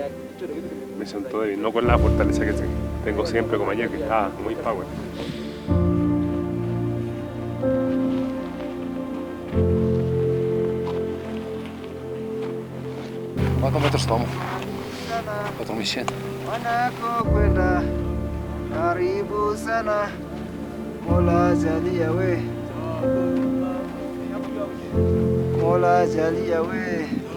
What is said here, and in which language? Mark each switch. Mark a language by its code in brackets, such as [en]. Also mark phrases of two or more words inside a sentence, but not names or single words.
[es] Me siento débil, no con la fortaleza que tengo siempre como ayer, que estaba muy power. ¿Cuántos metros tomamos? 4100. [sw] Wanakokwenda karibu sana, Mola jalia we, Mola jalia we.